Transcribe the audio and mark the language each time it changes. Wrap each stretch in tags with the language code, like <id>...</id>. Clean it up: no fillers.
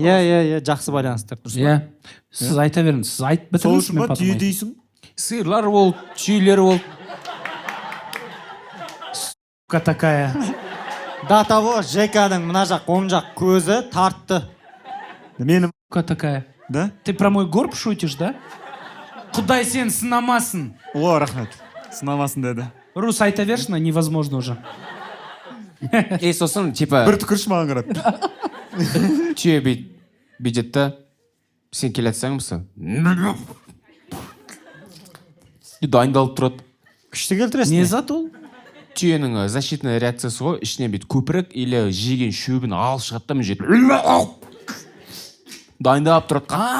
<kk>Иә, жақсы байланыстыр. Иә. Сіз айта беріңіз, сіз айтып бітіріңіз. Сол үшін ба түйе дейсің? Сиырлар болды, түйелер болды.</kk> <ru>Сука такая. До того</ru> <kk>Жеканың мына жақ, оң жақ көзі тартты. Менің.</kk> <ru>Сука такая. Да? Ты про мой горб шутишь, да?</ru> <kk>Құдай сен сынамасын. О, рахмет. Сынамасын деді. Рус айта берші,</kk> <ru>невозможно уже.</ru> <kk>сосын типа бір түкірші маған қарап. түйе бүйтеді да сен келе жатсаң мысалы дайындалып тұрады. күшті келтіресің. Не зат ол? Түйенің защитный реакциясы ғой, ішінен бүйтіп көпірік или жеген шөбін алып шығады да мына жерде дайындап тұрады.</kk>